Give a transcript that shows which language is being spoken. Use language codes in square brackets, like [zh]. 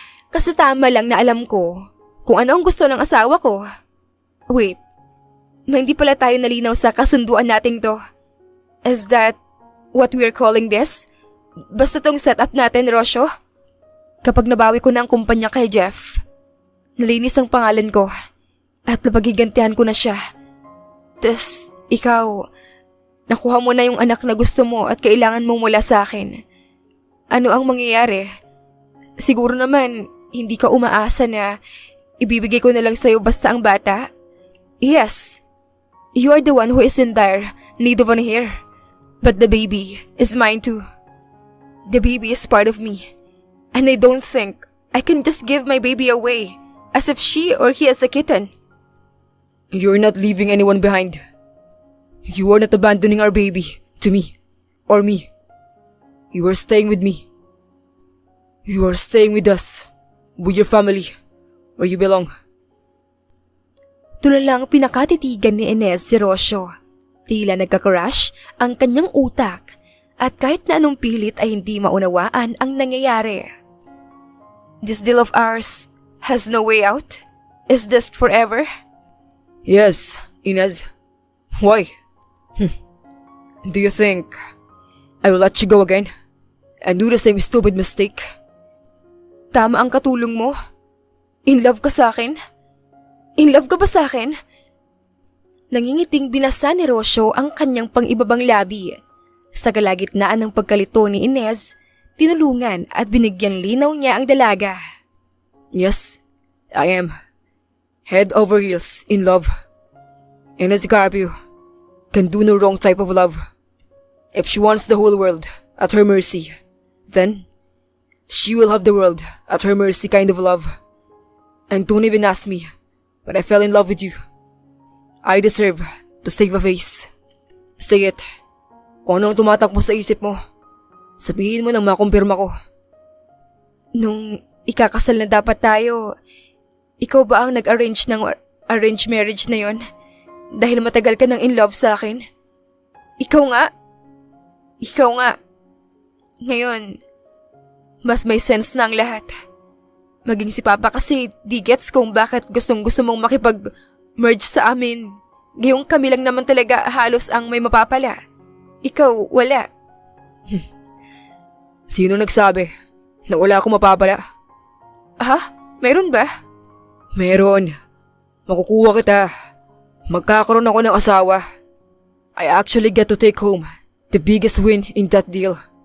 [tl] Kasi tama lang na alam ko kung ano ang gusto ng asawa ko. Wait, may hindi pala tayo nalinaw sa kasunduan nating to. [en] Is that what we're calling this? [tl] Basta tong setup natin, Rocio? Kapag nabawi ko na ang kumpanya kay Jeff, nalinis ang pangalan ko at napagigantihan ko na siya. Tas, ikaw, nakuha mo na yung anak na gusto mo at kailangan mo mula sa akin. Ano ang mangyayari? Siguro naman, hindi ka umaasa na ibibigay ko na lang sa'yo basta ang bata? [en] Yes, you are the one who is in dire need of an heir. But the baby is mine too. The baby is part of me. And I don't think I can just give my baby away as if she or he is a kitten. You're not leaving anyone behind. You are not abandoning our baby to me or me. You are staying with me. You are staying with us, with your family, where you belong. [tl] Tulalang pinakatitigan ni Inez si Rocio. Tila nagka-crush ang kanyang utak at kahit na anong pilit ay hindi maunawaan ang nangyayari. [en] This deal of ours has no way out? Is this forever? Yes, Inez. Why? Do you think I will let you go again and do the same stupid mistake? [tl] Tama ang katulong mo. In love ka sa akin? In love ka ba sa akin? Nangingiting binasa ni Rocio ang kanyang pang-ibabang labi. Sa kalagitnaan ng pagkalito ni Inez, tinulungan at binigyang linaw niya ang dalaga. [en] Yes, I am. Head over heels in love. Inez Carpio can do no wrong type of love. If she wants the whole world at her mercy, then she will have the world at her mercy kind of love. And don't even ask me when I fell in love with you. I deserve to save a face. Say it. [tl] Kung ano ang tumatakbo sa isip mo, sabihin mo nang makumpirma ko. Nung ikakasal na dapat tayo, ikaw ba ang nag-arrange ng arranged marriage na yon? Dahil matagal ka nang in love sa akin? Ikaw nga. Ikaw nga. Ngayon, mas may sense na ang lahat. Maging si Papa kasi di gets kung bakit gustong-gusto mong makipag-merge sa amin. Gayong kami lang naman talaga halos ang may mapapala. Ikaw, wala. Sino nagsabi na wala akong mapapala? Ha? Meron ba? Meron. Makukuha kita. Magkakaroon ako ng asawa. [en] I actually get to take home the biggest win in that deal.